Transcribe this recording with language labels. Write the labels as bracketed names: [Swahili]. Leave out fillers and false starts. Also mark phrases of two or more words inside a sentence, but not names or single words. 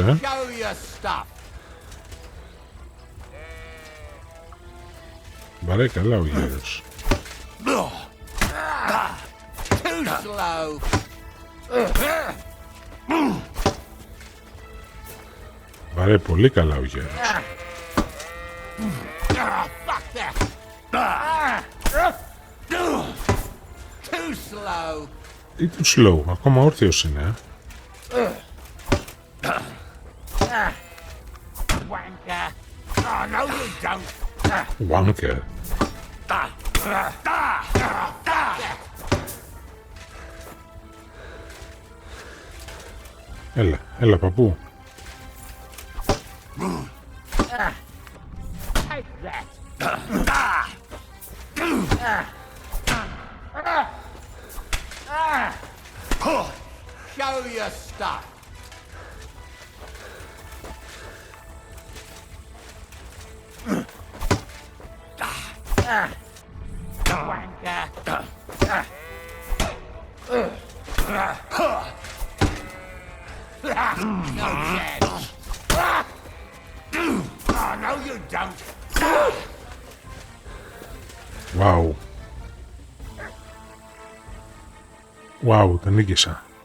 [English] Show your stuff. [Greek] Βαράει καλά ο γέρος. [English] Too slow. [Greek] Βαράει πολύ καλά ο γέρος. [English] Fuck that. Too slow. [Greek] Ή του slow, ακόμα όρθιος είναι. [English] Wanker. Oh, no, you don't. Wanker. [Greek] Έλα παππού. [English] Take that. Show your stuff. Wanker. No chance. Oh, no, you don't. Wow. Wow, [Greek] τα νίκησα.